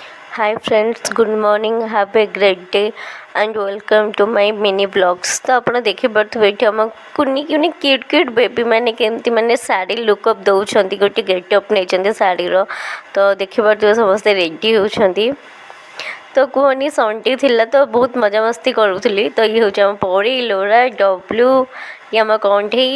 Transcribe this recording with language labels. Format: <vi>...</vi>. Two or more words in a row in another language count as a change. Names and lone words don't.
<en>Hi friends, good morning. Have a great day and welcome to my mini vlogs.</en> <or>तो ଆପଣ ଦେଖିପାରୁଥିବେ ଏଠି ଆମ କୁନି କୁନି</or> <en>cute cute baby</en> <or>ମାନେ କେମିତି ମାନେ ଶାଢ଼ୀ ଲୁକ୍ଅପ୍ ଦେଉଛନ୍ତି, ଗୋଟେ ଗେଟଅପ୍ ନେଇଛନ୍ତି ଶାଢ଼ୀର। ତ ଦେଖିପାରୁଥିବେ ସମସ୍ତେ ରେଡ଼ି ହେଉଛନ୍ତି। ତ କୁହନି ସନ୍ଡେ ଥିଲା ତ ବହୁତ ମଜାମସ୍ତି କରୁଥିଲି। ତ ଇଏ ହେଉଛି ଆମ ପରୀ, ଲୋରା, ଡବ୍ଲୁ, ଇଏ ଆମ କଣ୍ଢେଇ।</or>